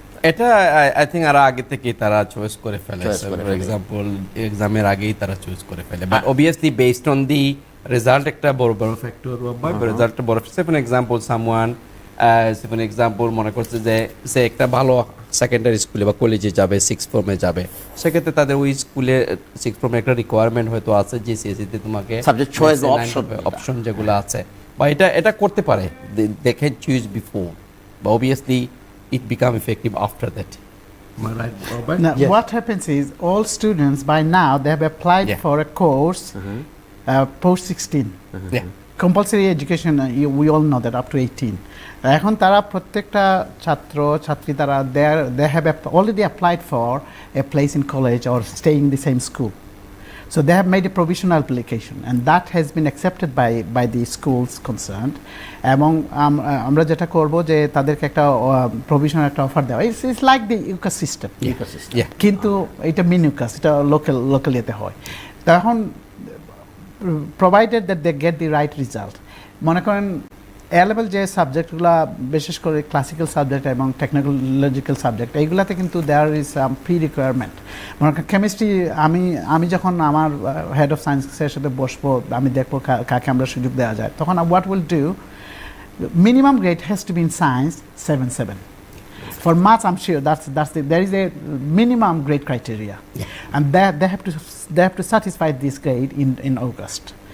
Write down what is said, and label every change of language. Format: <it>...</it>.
<bn>এটা I think আর আগে থেকেই তারা চয়েস করে ফেলে? ফর এক্সাম্পল এক্সামের আগেই তারা চয়েস করে ফেলে,</bn> <en>but obviously based on the result</en> <bn>একটা বড় বড় ফ্যাক্টর বা রেজাল্টটা বড়। For example someone, for example মনে করছে যে সে একটা ভালো সেকেন্ডারি স্কুলে বা কলেজে যাবে, 6th ফর্মে যাবে, সেক্ষেত্রে তাদের ওই স্কুলে 6th ফর্মে একটা রিকোয়ারমেন্ট হয়তো আছে যে সিএসসিতে তোমাকে সাবজেক্ট চয়েস অপশন যেগুলো আছে, বা এটা করতে পারে,</bn> <en>they can choose before, but obviously it become effective after that. Am I right, Robert? Now, Yes. what happens is all students by now they have applied Yeah. for a course post 16. Yeah. Compulsory education, we all know that up to 18.</en> <bn>এখন তারা প্রত্যেকটা ছাত্র ছাত্রী তারা</bn> <en>they have already applied for a place in college or staying in the same school. So they have made a provisional application and that has been accepted by the schools concerned.</en> <bn>এবং আমরা যেটা করব যে তাদেরকে একটা provisional একটা offer দেওয়া,</bn> <en>it's like the UCAS system,</en> <bn>কিন্তু এটা মিনিউকাস, এটা লোকাল ইয়েতে হয়।</bn> <en>তখন provided that they get the right result.</en> <bn>মনে করেন এ লেভেল যে সাবজেক্টগুলো, বিশেষ করে ক্লাসিক্যাল সাবজেক্ট এবং টেকনোলজিক্যাল সাবজেক্ট, এইগুলাতে কিন্তু</bn> <en>There is pre requirement.</en> <bn>মনে করেন কেমিস্ট্রি, আমি যখন আমার হেড অফ সায়েন্সের সাথে বসবো, আমি দেখবো কাকে আমরা সুযোগ দেওয়া যায়, তখন</bn> <en>What will do, minimum grade has to be in science 7.7. For maths, I'm sure there is a minimum grade criteria, and they have to satisfy this grade in August.</en>